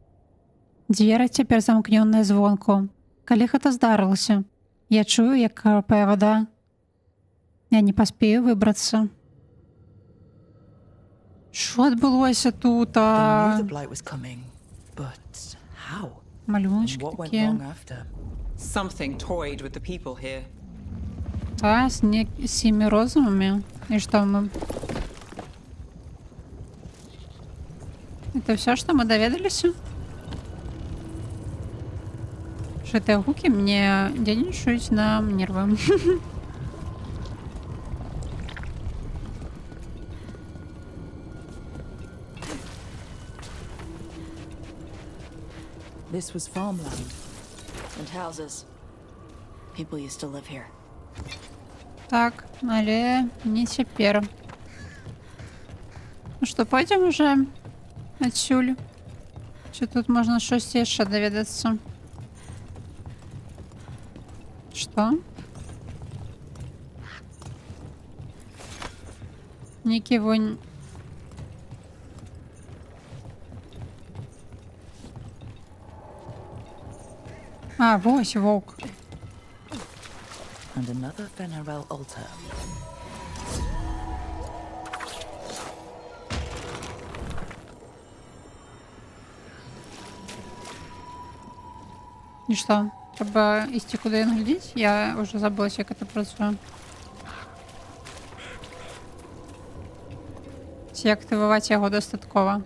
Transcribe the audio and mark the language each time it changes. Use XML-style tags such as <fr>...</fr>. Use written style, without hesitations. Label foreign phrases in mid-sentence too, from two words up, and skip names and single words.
<be>Дзверы цяпер замкнёныя звонку. Калі гэта здарылася? Я чую, як капае вада. Я не паспею выбрацца. Що адбылося тут? Малюночки такія.</be> <en>Something toyed with the people here.</en> <be>Та, з сімі розумамі. І што мы?</be> <ru>Это все, что мы даведаліся?</ru> <be>Гэтыя гукі мне дзейнічаюць на нервы.</be> <en>This was farmland and houses. People used to live here.</en> <be>Так, але не цяпер. Ну што, пойдзем уже адсюль? Ці тут можна штосьці яшчэ даведацца? Што? Нейкі вонь. А, вось воўк.</be> <en>And another Fenarel altar.</en> <be>І што? Трэба ісці куды ён глядзіць? Я ўжо забылася, як это працуе. Ці актываваць яго дастаткова?</be>